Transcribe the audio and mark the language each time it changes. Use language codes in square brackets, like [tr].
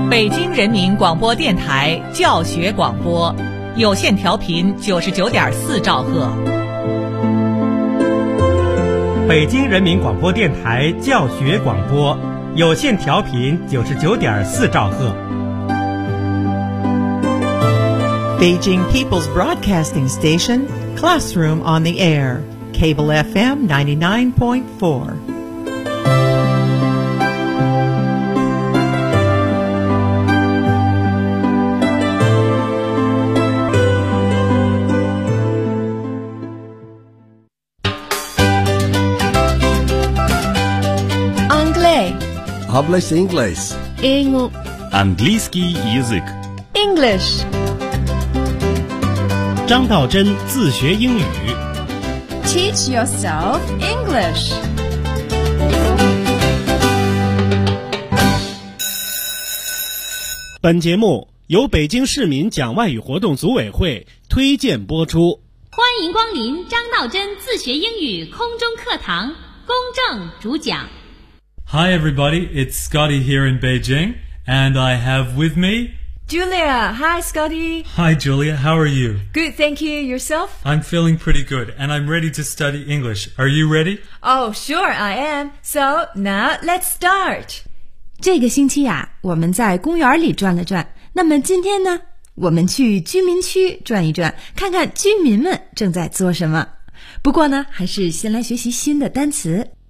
[zh] 京人民广播电台教学广播，有线调频99.4兆赫。北京人民广播电台教学广播，有线调频99.4兆赫。 [en] Beijing People's Broadcasting Station, Classroom on the Air, Cable FM 99.4. [fr] Anglais. [es] Hablas inglés. [ru] Английский язык. [en] English. [zh] 张道真自学英语 [en] Teach yourself English. [zh] 本节目由北京市民讲外语活动组委会推荐播出。欢迎光临张道真自学英语空中课堂，公正主讲。 [en] Hi everybody, it's Scotty here in Beijing, and I have with me Julia, hi Scotty. Hi Julia, how are you? Good, thank you. Yourself? I'm feeling pretty good, and I'm ready to study English. Are you ready? Oh, sure, I am. So, now, let's start. [zh] 这个星期啊，我们在公园里转了转。那么今天呢，我们去居民区转一转，看看居民们正在做什么。不过呢，还是先来学习新的单词。